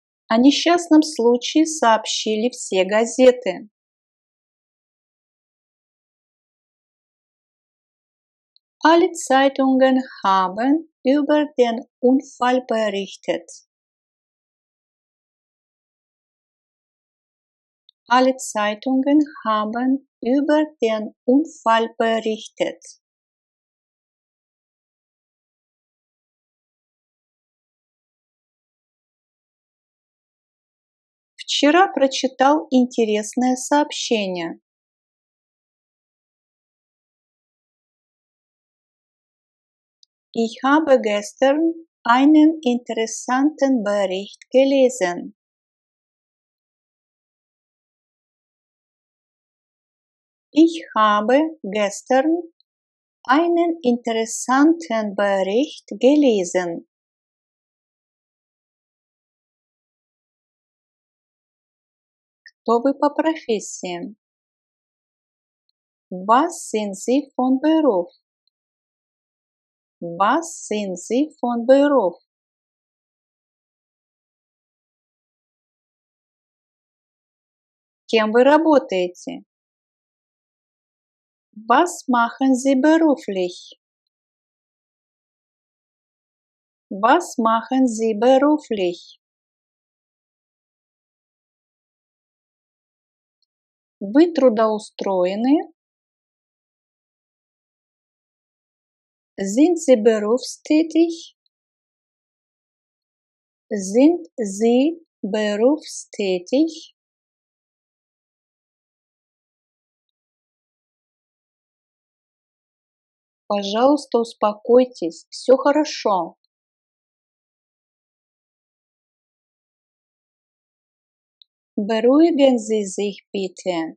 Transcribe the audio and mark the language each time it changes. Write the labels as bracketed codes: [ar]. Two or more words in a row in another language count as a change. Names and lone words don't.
[ru] О несчастном случае сообщили все газеты. [de] Alle Zeitungen haben über den Unfall berichtet. Alle Zeitungen haben über den Unfall berichtet. [ru] Вчера прочитал интересное сообщение. [de] Ich habe gestern einen interessanten Bericht gelesen. Ich habe gestern einen interessanten Bericht gelesen. [ru] Кто вы по профессии? [de] Was sind Sie von Beruf? Was sind Sie von Beruf? [ru] Кем вы работаете? [de] Was machen Sie beruflich? Was machen Sie beruflich? [ru] Вы трудоустроены? [de] Sind Sie berufstätig? Sind Sie berufstätig? [ru] Пожалуйста, успокойтесь, все хорошо. [de] Beruhigen Sie sich bitte.